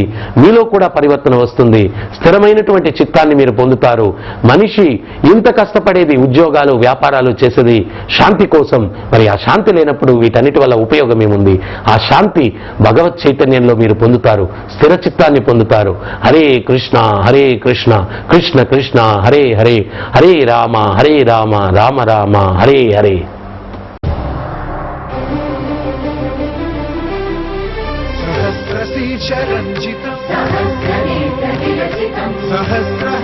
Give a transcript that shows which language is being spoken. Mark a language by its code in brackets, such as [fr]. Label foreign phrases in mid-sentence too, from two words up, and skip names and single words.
[te] మీలో కూడా పరివర్తన వస్తుంది. స్థిరమైనటువంటి చిత్తాన్ని మీరు పొందుతారు. మనిషి ఇంత కష్టపడేది, ఉద్యోగాలు, వ్యాపారాలు చేసేది శాంతి కోసం. మరి ఆ శాంతి లేనప్పుడు వీటన్నిటి వల్ల ఉపయోగం ఏముంది? ఆ శాంతి భగవత్ చైతన్యంలో మీరు పొందుతారు, స్థిర చిత్తాన్ని పొందుతారు. [sa] హరే కృష్ణ హరే కృష్ణ కృష్ణ కృష్ణ హరే హరే, హరే రామ రామ రామ హరే హరే. सहस्रशीर्षरञ्जितम् सहस्र